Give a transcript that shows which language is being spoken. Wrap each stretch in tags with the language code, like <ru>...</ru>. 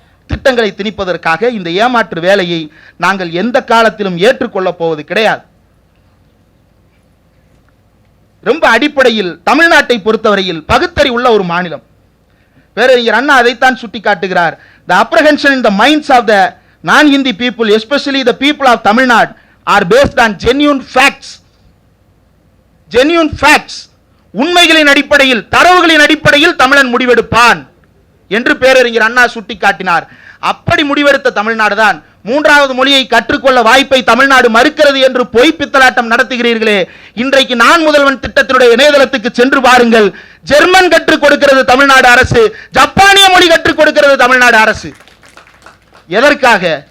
<ta>திட்டங்களை திணிப்பதற்காக இந்த ஏமாற்று வேலையை நாங்கள் எந்த காலத்திலும் ஏற்றுக்கொள்ளப் போவது கிடையாது. ரொம்ப அடிப்படையில் தமிழ்நாட்டை பொறுத்தவரையில் பகுத்தறிவு உள்ள ஒரு மாநிலம். பேரறிஞர் அண்ணா அதைத்தான் சுட்டி காட்டுகிறார்.</ta> <en>The apprehension in the minds of the non-Hindi people, especially the people of Tamil Nadu, are based on genuine facts. Genuine facts.</en> <ta>உண்மைகளின் அடிப்படையில், தரவுகளின் அடிப்படையில் தமிழன் முடிவெடுப்பான் என்று பேரறிஞர் அண்ணா சுட்டி காட்டினார். அப்படி முடிவெடுத்த தமிழ்நாடு தான் மூன்றாவது மொழியை கற்றுக்கொள்ள வாய்ப்பை தமிழ்நாடு மறுக்கிறது என்று பொய் பித்தலாட்டம் நடத்துகிறீர்களே. இன்றைக்கு நான் முதல்வன் திட்டத்தினுடைய இணையதளத்துக்கு சென்று பாருங்கள். ஜெர்மன் கற்றுக் கொடுக்கிறது தமிழ்நாடு அரசு, ஜப்பானிய மொழி கற்றுக் கொடுக்கிறது தமிழ்நாடு அரசு. எதற்காக?</ta>